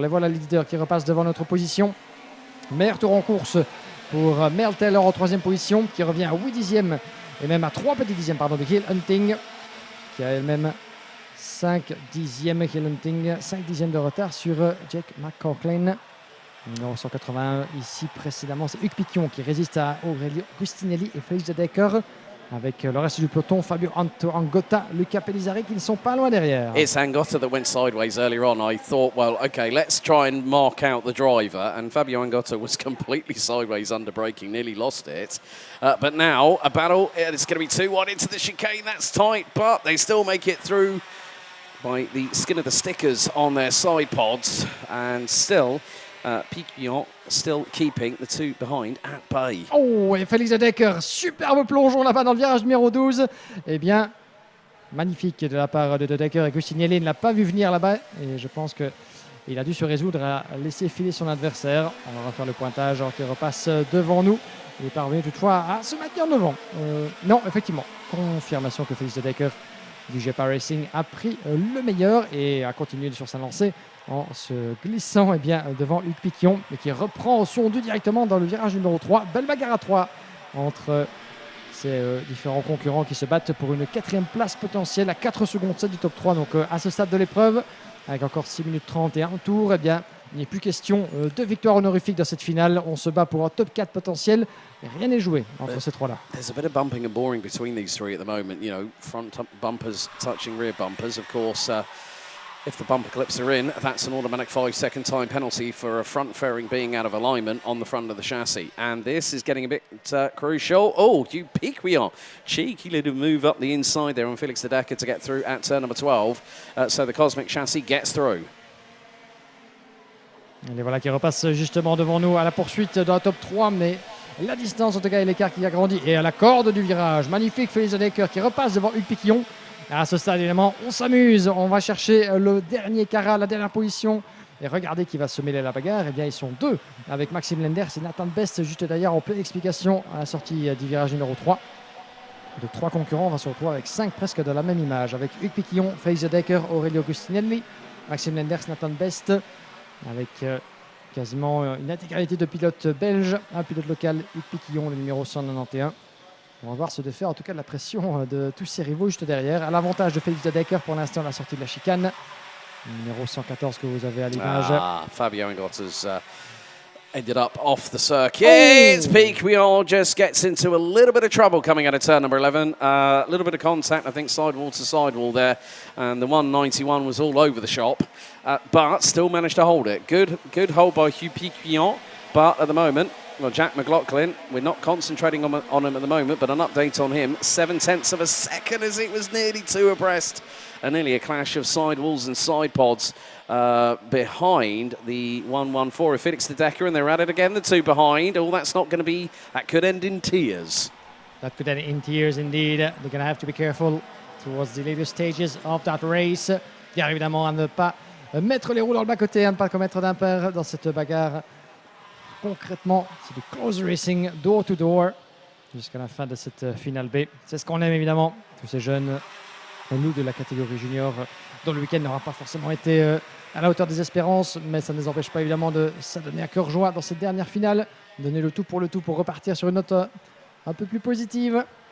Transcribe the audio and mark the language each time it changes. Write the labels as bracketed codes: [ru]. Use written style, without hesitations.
[fr] Les voilà les leaders qui repassent devant notre position. Meilleur tour en course pour Merle Taylor en 3e position, qui revient à 8 dixièmes et même à 3 petits dixièmes de Gil Hunting, qui a elle-même 5 dixièmes. Gil Hunting, 5 dixièmes de retard sur Jake McLaughlin. Numéro 181 ici précédemment, c'est Hugues Piquillon qui résiste à Aurelio Agustinelli et Félix de Decker. Avec le reste du peloton, Fabio Angotta, Luca Pellizzari qui ne sont pas loin derrière. [en] It's Angotta that went sideways earlier on. I thought, well, okay, let's try and mark out the driver. And Fabio Angotta was completely sideways under braking, nearly lost it. But now, a battle, it's going to be 2 wide into the chicane. That's tight, but they still make it through by the skin of the stickers on their side pods. And still, Piquillon still keeping the 2 behind at bay. [fr] Oh, et Félix de Decker, superbe plongeon là-bas dans le virage numéro 12. Eh bien, magnifique de la part de Decker. Et Agustinelli ne l'a pas vu venir là-bas. Et je pense qu'il a dû se résoudre à laisser filer son adversaire. On va refaire le pointage alors qu'il repasse devant nous. Il est parvenu toutefois à se maintenir devant. Non, effectivement, confirmation que Félix de Decker du GEPA Racing a pris le meilleur et a continué sur sa lancée en se glissant devant Hugues Piquillon, mais qui reprend son dû directement dans le virage numéro 3. Belle bagarre à 3 entre ces différents concurrents qui se battent pour une 4e place potentielle à 4 secondes 7 du top 3. Donc à ce stade de l'épreuve, avec encore 6 minutes 30 et un tour, Il n'est plus question de victoire honorifique dans cette finale. On se bat pour un top 4 potentiel. Et rien n'est joué entre ces trois-là. [en] There's a bit of bumping and boring between these three at the moment. You know, front bumpers touching rear bumpers. Of course, if the bumper clips are in, that's an automatic 5-second time penalty for a front fairing being out of alignment on the front of the chassis. And this is getting a bit crucial. Oh, you peak we are. Cheeky little move up the inside there on Felix de Decker to get through at turn number 12. So the Cosmic chassis gets through. [fr] Et les voilà qui repassent justement devant nous à la poursuite dans la top 3, mais la distance en tout cas et l'écart qui a grandi. Et à la corde du virage, magnifique Felix de Decker qui repasse devant Hugues Piquillon. À ce stade, évidemment, on s'amuse. On va chercher le dernier carat, la dernière position. Et regardez qui va se mêler à la bagarre. Eh bien, ils sont deux avec Maxime Lenders et Nathan Best, juste derrière en pleine explication à la sortie du virage numéro 3. De 3 concurrents, on va se retrouver avec 5 presque de la même image. Avec Hugues Piquillon, Felix de Decker, Aurelio Agustinelli, Maxime Lenders, Nathan Best. Avec quasiment une intégralité de pilotes belges. Un pilote local, Hugues Piquillon, le numéro 191. On va voir se défaire en tout cas de la pression de tous ses rivaux juste derrière. À l'avantage de Felix de Decker pour l'instant à la sortie de la chicane. Numéro 114 que vous avez à l'image. [en] Fabio Ingot has ended up off the circuit. Piquillon just gets into a little bit of trouble coming out of turn number 11. A little bit of contact, I think, sidewall to sidewall there. And the 191 was all over the shop. But still managed to hold it. Good hold by Hugh Piquillon. But at the moment, well, Jack McLaughlin, we're not concentrating on him at the moment, but an update on him. 0.7 of a second as it was nearly 2 abreast. And nearly a clash of sidewalls and side pods behind the 114 of Felix de Decker, and they're at it again, the 2 behind. Oh, that's not going to be, that could end in tears. That could end in tears indeed. They're going to have to be careful towards the later stages of that race. [fr] Bien évidemment à ne pas mettre les roues dans le bas-côté, à ne pas commettre d'impair dans cette bagarre. Concrètement, c'est du [en] close racing, door to door, [fr] jusqu'à la fin de cette finale B. C'est ce qu'on aime évidemment, tous ces jeunes, nous de la catégorie junior, dont le week-end n'aura pas forcément été à la hauteur des espérances, mais ça ne les empêche pas évidemment de s'adonner à cœur joie dans cette dernière finale, donner le tout pour repartir sur une note un peu plus positive.